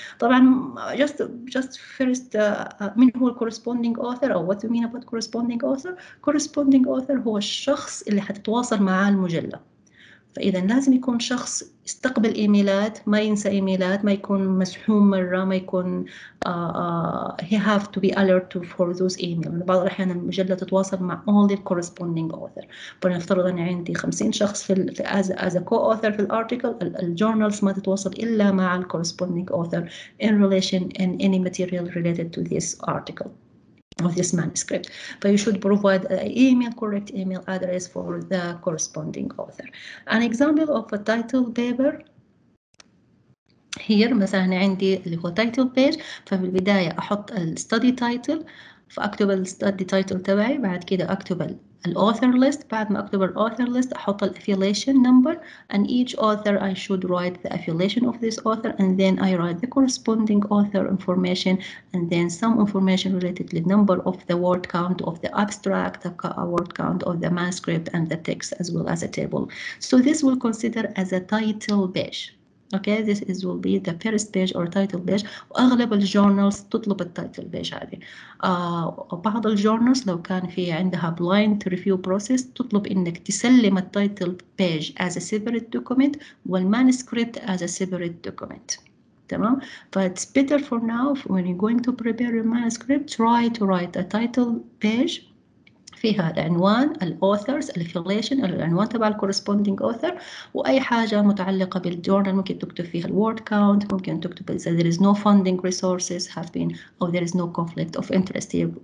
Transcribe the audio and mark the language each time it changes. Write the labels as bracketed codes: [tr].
[ar] طبعا [en] just first [ar] من هو [en] corresponding author or what do you mean about corresponding author? [ar] Corresponding author هو الشخص اللي حتتواصل معاه المجلة. فإذا لازم يكون شخص يستقبل إيميلات، ما ينسى إيميلات، ما يكون مسحوم مرة، ما يكون [en] he have to be alert for those emails. [ar] بعض الأحيان المجلة تتواصل مع only corresponding author. فنفترض أن عندي 50 شخص في [en] as a co-author [ar] في الارتيكل، الجورنالز ما تتواصل إلا مع [en] corresponding author in relation in any material related to this article of this manuscript. But you should provide an correct email address for the corresponding author. An example of a title paper here [ar] مثلا عندي اللي هو [en] title page. [ar] ففي البداية أحط [en] study title، [ar] فأكتب [en] study title [ar] تبعي، بعد كده أكتب [en] author list، [ar] بعد ما أكتب [en] author list [ar] أحط [en] affiliation number, and each author I should write the affiliation of this author, and then I write the corresponding author information, and then some information related to the number of the word count of the abstract, the word count of the manuscript, and the text as well as a table. So this will consider as a title page. Okay, this will be the first page or title page. [ar] وأغلب الجورنالز تطلب التايتل بيج هذه. بعض الجورنالز لو كان في عندها blind review process تطلب إنك تسلم التايتل page [en] as a separate document [ar] والمانuscript as a separate document. تمام؟ [en] It's better for now when you're going to prepare your manuscript, try to write a title page [ar] فيها العنوان، الauthors، الافيليشن، العنوان تبع الكورسبوندينج [en] author، [ar] وأي حاجة متعلقة بالجورنال ممكن تكتب فيها [en] الword count، [ar] ممكن تكتب إذا [en] there is no funding resources have been or there is no conflict of interest here.